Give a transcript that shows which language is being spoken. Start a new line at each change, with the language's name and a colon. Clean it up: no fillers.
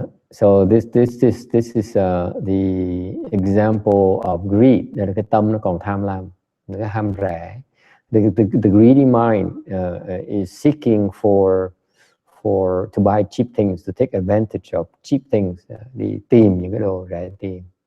English: So this is the example of greed.
Vietnamese: Là cái tâm nó còn tham lam, cái ham rẻ.
English: The greedy mind is seeking for to buy cheap things, to take advantage of cheap things,
Vietnamese: đi tìm những cái đồ rẻ tiền.